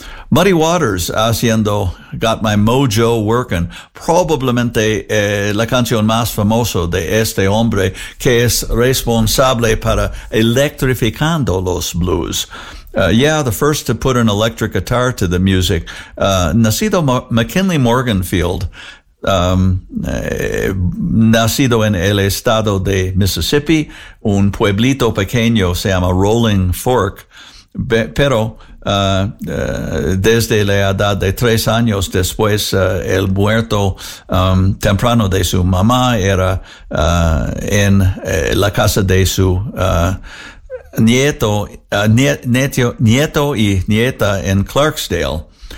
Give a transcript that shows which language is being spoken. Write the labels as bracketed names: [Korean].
[Spanish] Muddy Waters haciendo "Got My Mojo Working," probablemente la canción más famosa de este hombre, que es responsable para electrificando los blues. [English] The first to put an electric guitar to the music. [Spanish] Nacido McKinley Morganfield, nacido en el estado de Mississippi, un pueblito pequeño se llama Rolling Fork, pero desde la edad de 3 años después, el muerto temprano de su mamá era en la casa de su nieto y nieta en Clarksdale.